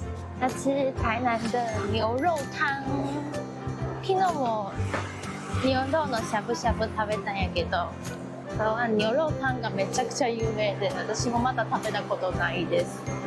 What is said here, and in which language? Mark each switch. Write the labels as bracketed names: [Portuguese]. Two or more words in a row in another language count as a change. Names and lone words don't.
[Chinese] 要吃台南的牛肉汤。 [Japanese] 昨日も牛肉のしゃぶしゃぶ食べたんやけど、台湾牛肉湯がめちゃくちゃ有名で、私もまだ食べたことないです。